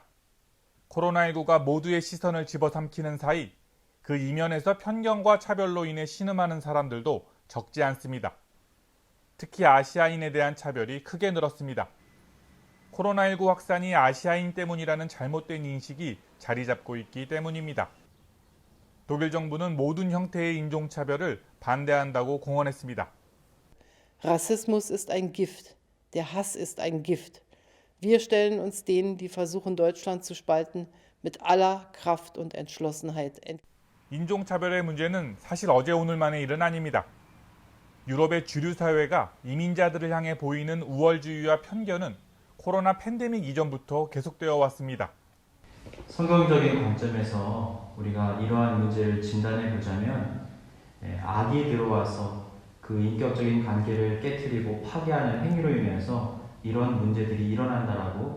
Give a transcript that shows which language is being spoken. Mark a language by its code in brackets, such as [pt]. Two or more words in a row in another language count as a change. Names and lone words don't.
[ko] 코로나19가 모두의 시선을 집어삼키는 사이 그 이면에서 편견과 차별로 인해 신음하는 사람들도 적지 않습니다. 특히 아시아인에 대한 차별이 크게 늘었습니다. 코로나19 확산이 아시아인 때문이라는 잘못된 인식이 자리 잡고 있기 때문입니다. 독일 정부는 모든 형태의 인종차별을 반대한다고 공언했습니다. [de] Rassismus ist ein Gift. Der Hass ist ein Gift. Wir stellen uns denen, die versuchen, Deutschland zu spalten, mit aller Kraft und Entschlossenheit entgegen. [ko] 인종차별의 문제는 사실 어제 오늘만의 일은 아닙니다. 유럽의 주류 사회가 이민자들을 향해 보이는 우월주의와 편견은 코로나 팬데믹 이전부터 계속되어 왔습니다. 성경적인 관점에서 우리가 이러한 문제를 진단해 보자면 악이 들어와서 그 인격적인 관계를 깨트리고 파괴하는 행위로 인해서 이런 문제들이 일어난다라고.